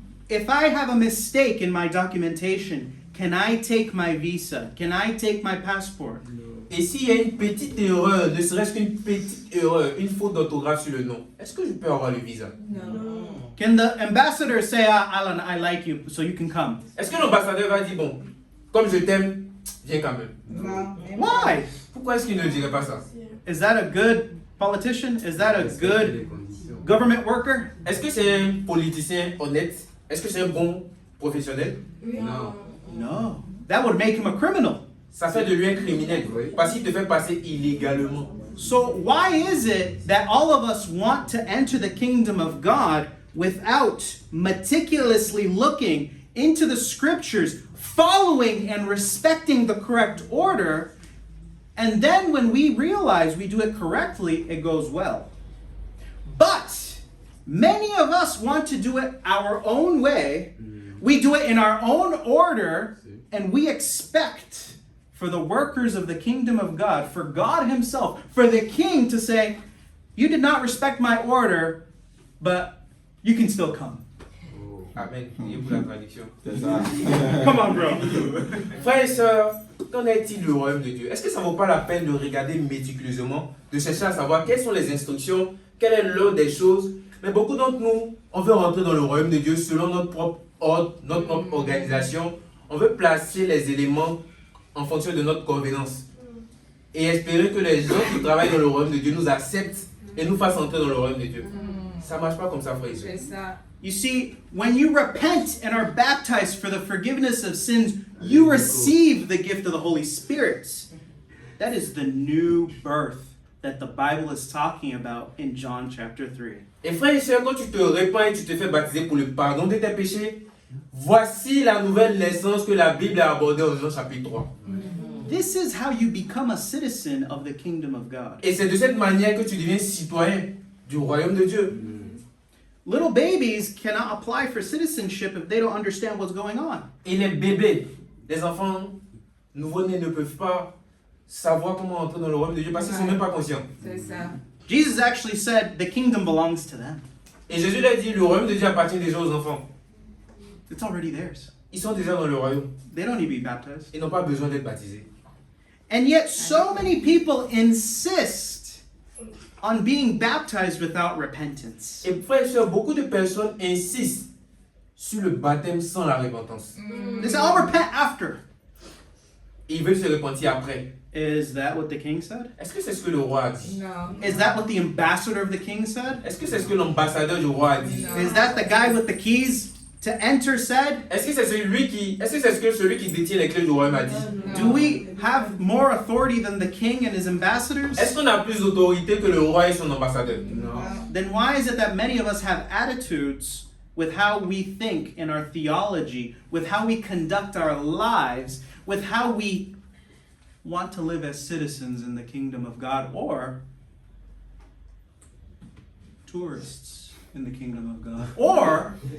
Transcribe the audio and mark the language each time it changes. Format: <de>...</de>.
<en>If I have a mistake in my documentation, can I take my visa? Can I take my passport?</en> <fr>Et s'il y a une petite erreur, ne serait-ce qu'une petite erreur, une faute d'orthographe sur le nom, est-ce que je peux avoir le visa?</fr> <en>Can the ambassador say, Alan, I like you, so you can come?</en> <fr>Est-ce que l'ambassadeur va dire, bon, comme je t'aime, viens quand même?</fr> <en>Why?</en> <fr>Pourquoi est-ce qu'il ne dirait pas ça?</fr> <en>Is that a good politician? Is that a good government worker?</en> <fr>Est-ce que c'est un politicien honnête? Est-ce que c'est un bon professionnel? Non.</fr> <en>No. That would make him a criminal.</en> <fr>Ça fait de lui un criminel Oui. parce qu'il te fait passer illégalement.</fr> <en>So why is it that all of us want to enter the kingdom of God without meticulously looking into the scriptures, following and respecting the correct order, and then when we realize we do it correctly, it goes well? But many of us want to do it our own way. We do it in our own order, and we expect for the workers of the kingdom of God, for God Himself, for the King to say, you did not respect my order, but you can still come. Amen.</en> <fr>Priez pour la traduction. C'est ça.</fr> <en>Come on, bro.</en> <fr>Frères et sœurs, qu'en est-il du royaume de Dieu? Est-ce que ça ne vaut pas la peine de regarder méticuleusement, de chercher à savoir quelles sont les instructions, quel est l'ordre des choses? Mais beaucoup d'entre nous, on veut rentrer dans le royaume de Dieu selon notre propre ordre, notre propre organisation. On veut placer les éléments en fonction de notre convenance. Et espérer que les gens qui travaillent dans le royaume de Dieu nous acceptent et nous fassent entrer dans le royaume de Dieu. Ça ne marche pas comme ça, frères et sœurs.</fr> <en>You see, when you repent and are baptized for the forgiveness of sins, you receive the gift of the Holy Spirit. That is the new birth that the Bible is talking about in John chapter 3.</en> <fr>Et frères et sœurs, quand tu te répands et tu te fais baptiser pour le pardon de tes péchés, voici la nouvelle naissance que la Bible a abordée en Jean chapitre 3.</fr> <en>This is how you become a citizen of the kingdom of God.</en> <fr>Et c'est de cette manière que tu deviens citoyen du royaume de Dieu.</fr> <en>Little babies cannot apply for citizenship if they don't understand what's going on.</en> <fr>Et les bébés, les enfants nouveau-nés ne peuvent pas savoir comment entrer dans le royaume de Dieu parce qu'ils ne sont même pas conscients.</fr> <en>Jesus actually said the kingdom belongs to them.</en> <fr>Et Jésus leur dit, le royaume de Dieu appartient déjà aux enfants.</fr> <en>It's already theirs.</en> <fr>Ils sont déjà dans le royaume.</fr> <en>They don't need to be baptized.</en> <fr>Ils n'ont pas besoin d'être baptisés.</fr> <en>And yet so many people insist on being baptized without repentance.</en> <fr>Et frères et sœurs, beaucoup de personnes insistent sur le baptême sans la repentance.</fr> <en>They say, I'll repent after.</en> <fr>Et ils veulent se repentir après.</fr> <en>Is that what the king said?</en> <fr>Est-ce que c'est ce que le roi a dit?</fr> <en>Is that what the ambassador of the king said?</en> <fr>Est-ce que c'est ce que l'ambassadeur du roi a dit?</fr> <en>Is that the guy with the keys to enter said?</en> <fr>Est-ce que c'est celui qui détient les clés du royaume a dit?</fr> <en>Do we have more authority than the king and his ambassadors?</en> <fr>Est-ce qu'on a plus d'autorité que le roi et son ambassadeur? Non.</fr> <en>Then why is it that many of us have attitudes with how we think in our theology, with how we conduct our lives, with how we want to live as citizens in the kingdom of God or tourists in the kingdom of God? Or</en>